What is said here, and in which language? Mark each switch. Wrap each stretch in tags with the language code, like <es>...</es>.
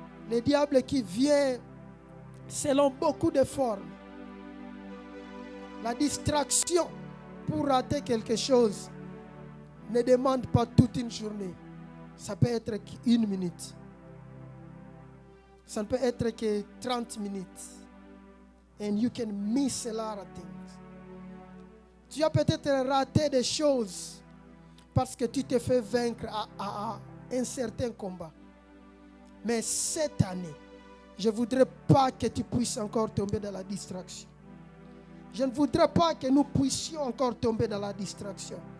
<fr>Le diable qui vient selon beaucoup de formes. La distraction pour rater quelque chose ne demande pas toute une journée. Ça peut être une minute. Ça ne peut être que 30 minutes.</fr> <en>And you can miss a lot of things.</en> <fr>Tu as peut-être raté des choses parce que tu te fais vaincre à un certain combat. Mais cette année, je ne voudrais pas que tu puisses encore tomber dans la distraction. Je ne voudrais pas que nous puissions encore tomber dans la distraction.</fr>